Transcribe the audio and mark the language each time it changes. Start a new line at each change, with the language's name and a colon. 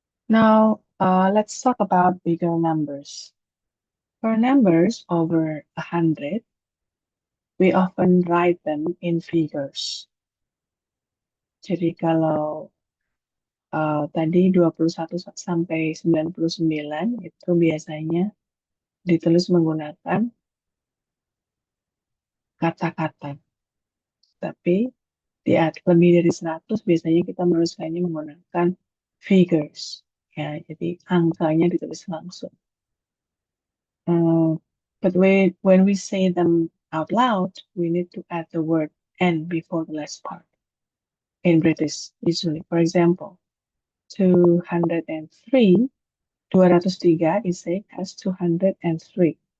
English: Now, let's talk about bigger numbers. For numbers over 100, we often write them in figures.
Indonesian: Jadi kalau tadi 21 sampai 99 itu biasanya ditulis menggunakan kata-kata. Tapi lebih dari 100 biasanya kita menuliskannya menggunakan figures. Ya, jadi angkanya ditulis langsung.
English: But when we say them out loud, we need to add the word "n" before the last part. In British, usually, for example, 203, 203 is said as 203.